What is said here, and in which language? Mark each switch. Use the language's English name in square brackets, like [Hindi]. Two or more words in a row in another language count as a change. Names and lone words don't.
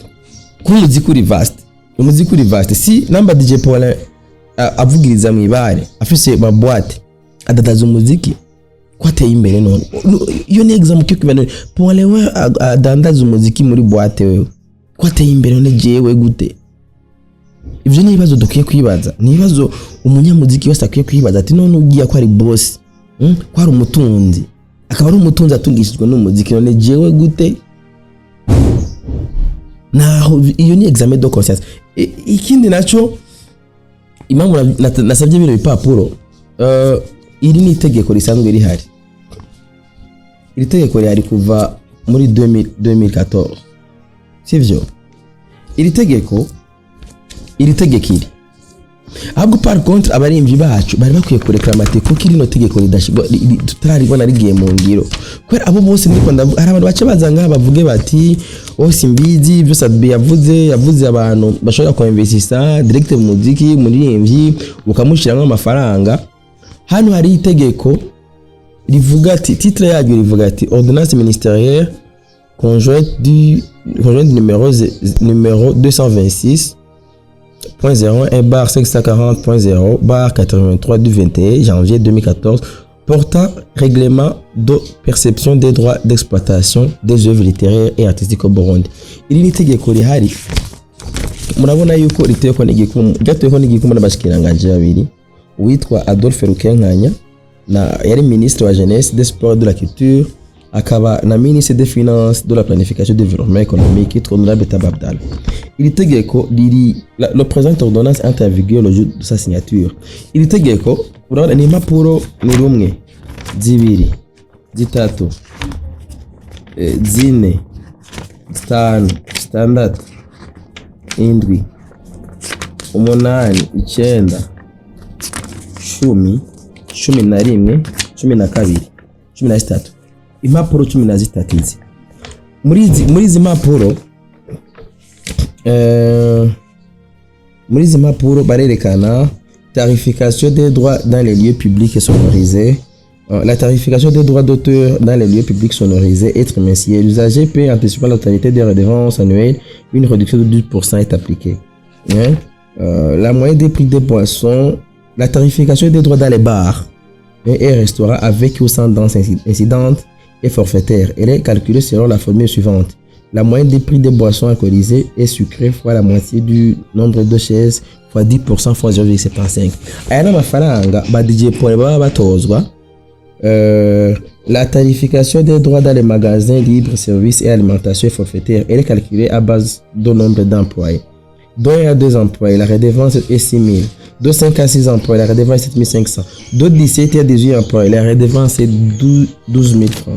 [Rundi] umuziki uri vaste si namba DJ Paul avugiriza mwibare afise ma boîte adadaza umuziki kwateye imbere none iyo ni example cyo kibana Paul we adandaza umuziki muri boîte wewe kwateye imbere none jewe gute. Ivyo ni ibibazo dukwiye kwibaza, ni ibibazo umunyamuziki wese akwiye kwibaza ati none ugiye ko ari boss ko ari umutunzi akaba ari umutunzi atungishijwe n'umuziki none jewe gute. Naho iyo ni [French] examen de conscience. [Rundi] Ikindi naco impamvu nasabye bino bipapuro iri ni itegeko risanzwe rihari. Iri tegeko rihari kuva muri 2014 sivyo. Iri tegeko ahubwo [French] par contre [Rundi] abarimvyi bacu bari bakwiye kurekera amateko kiri no tegeko ridashigwa tutararibona rigiye mu ngiro kwera abo bose ndiko ndavuga hari abantu bace bazanga bavuge bati simbizi ibyo Sadbi yavuze abantu bashobora ko investisa direct mu muziki muririmvyi ukamushiramo amafaranga. Hano hari itegeko rivuga ati titre yaryo rivuga ati [French] ordonnance ministérielle conjointe numéro 226.01/540.0/83 du 21 janvier 2014 portant règlement de perception des droits d'exploitation des œuvres littéraires et artistiques au Burundi. [Rundi] Iri nitegeko rihari murabona yuko riteko n'igikumu n'abashikiranganje babiri witwa Adolphe Rukenkanya na yari ministre wa [French] jeunesse des sports de la culture [Rundi] akaba na [French] ministre des finances de la planification du développement économique [Rundi] yitwa Honorable Tababdal. Iri tegeko [French] le présent ordonnance entre en vigueur le jour de sa signature. [Rundi] Iri tegeko urabona ni impapuro ni rumwe zibiri zitatu zine zitanu standard indwi umunani icyenda 10 11 12 13 impapuro 13 izi muri izi mpapuro barerekana [French] tarification des droits dans les lieux publics et sonorisés. La tarification des droits d'auteur dans les lieux publics sonorisés est trimestrielle. L'usager peut anticiper la totalité des redevances annuelles. Une réduction de 12% est appliquée. La moyenne des prix des boissons, la tarification des droits dans les bars et restaurants avec ou sans danse incidente et forfaitaire. Elle est calculée selon la formule suivante. La moyenne des prix des boissons alcoolisées et sucrées fois la moitié du nombre de chaises fois 10% fois 0,75. [Rundi] Aya mafaranga ba DJ Paul baba batozwa. [French] La tarification des droits dans les magasins libres, services et alimentation forfaitaire, elle est calculée à base de nombre d'employés. De 1 à 2 employés, la redevance est 6 000. De 5 à 6 employés, la redevance est 7 500. De 17 à 18 employés, la redevance est 12 000 francs.